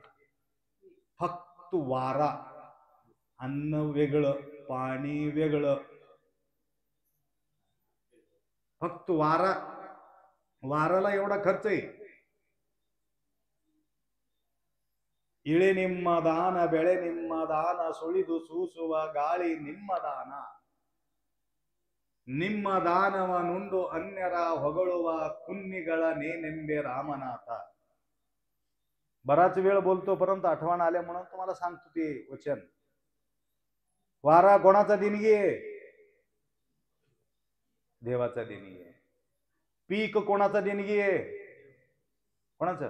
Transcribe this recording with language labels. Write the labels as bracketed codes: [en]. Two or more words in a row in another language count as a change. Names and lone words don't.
[mr] फक्त वारा, अन्न वेगळं, पाणी वेगळं. फक्त वाराला एवढा खर्च आहे. [kn] ಇಳೆ ನಿಮ್ಮ ದಾನ, ಬೆಳೆ ನಿಮ್ಮ ದಾನ, सुಳಿದು ಸೂಸುವ ಗಾಳಿ ನಿಮ್ಮ ದಾನ. ನಿಮ್ಮ ದಾನವ ನುಂಡು ಅನ್ಯರ ಹೊಗಳುವ ಕುನ್ನಿಗಳ ನೇನೆಂಬೆ रामनाथ. [mr] बराच वेळ बोलतो, परंतु आठवण आल्या म्हणून तुम्हाला सांगतो ते वचन. वारा कोणाचा देणगी आहे? देवाचा देणगी आहे. पीक कोणाचा देणगी आहे? कोणाचं?